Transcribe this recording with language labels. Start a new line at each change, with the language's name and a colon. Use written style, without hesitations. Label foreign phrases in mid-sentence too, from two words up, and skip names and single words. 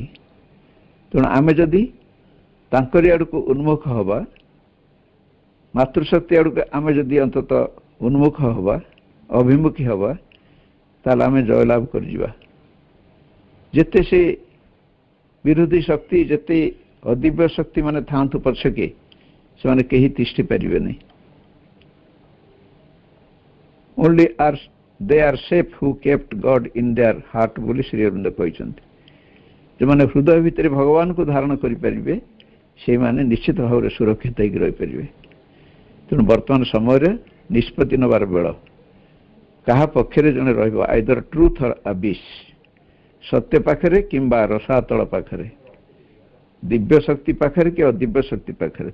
Odia: ତେଣୁ ଆମେ ଯଦି ତାଙ୍କରି ଆଡ଼କୁ ଉନ୍ମୁଖ ହେବା, ମାତୃଶକ୍ତି ଆଡ଼କୁ ଆମେ ଯଦି ଅନ୍ତତଃ ଉନ୍ମୁଖ ହେବା, ଅଭିମୁଖୀ ହେବା, ତାହେଲେ ଆମେ ଜୟଲାଭ କରିଯିବା। ଯେତେ ସେ ବିରୋଧୀ ଶକ୍ତି, ଯେତେ ଅଦିବ୍ୟ ଶକ୍ତି ମାନେ ଥାଆନ୍ତୁ ପଛକେ, ସେମାନେ କେହି ତିଷ୍ଠି ପାରିବେନି।
English: ଓନ୍ଲି they are safe who kept God in their heart
Odia: ବୋଲି ଶ୍ରୀ ଅରବିନ୍ଦ କହିଛନ୍ତି। ଯେଉଁମାନେ ହୃଦୟ ଭିତରେ ଭଗବାନଙ୍କୁ ଧାରଣ କରିପାରିବେ, ସେଇମାନେ ନିଶ୍ଚିତ ଭାବରେ ସୁରକ୍ଷିତ ହେଇକି ରହିପାରିବେ। ତେଣୁ ବର୍ତ୍ତମାନ ସମୟରେ ନିଷ୍ପତ୍ତି ନେବାର ବେଳ। କାହା ପକ୍ଷରେ ଜଣେ ରହିବ,
English: either truth or abyss,
Odia: ସତ୍ୟ ପାଖରେ କିମ୍ବା ରସାତଳ ପାଖରେ, ଦିବ୍ୟ ଶକ୍ତି ପାଖରେ କି ଅଦିବ୍ୟ ଶକ୍ତି ପାଖରେ।